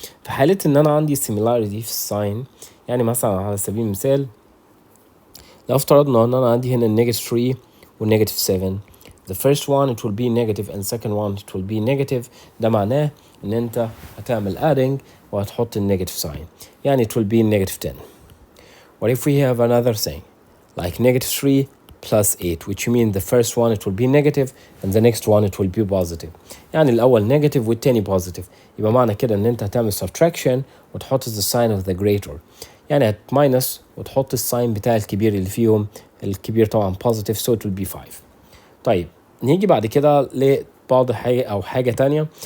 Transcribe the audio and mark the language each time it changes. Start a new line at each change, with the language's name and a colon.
Arabic: في حالة ان انا عندي similarity في الساين، يعني مثلا على سبيل المثال لو افترضنا ان انا عندي هنا negative 3 و negative 7،
English: the first one it will be negative
Arabic: and second one it will be negative. ده معناه ان انت هتعمل adding وهتحط النيجاتيف sign، يعني
English: it will be negative 10. What if we have another thing like negative 3 plus 8, which means the first one it will be negative and the next one it will be positive.
Arabic: يعني الأول negative والتاني positive، يبقى معنى كده إن أنت هتعمل subtraction وتحط
English: the sign of the greater،
Arabic: يعني minus وتحط الساين بتاع الكبير اللي فيهم، الكبير طبعا positive
English: so it will be 5.
Arabic: طيب نيجي بعد كده لبعض حاجة تانية.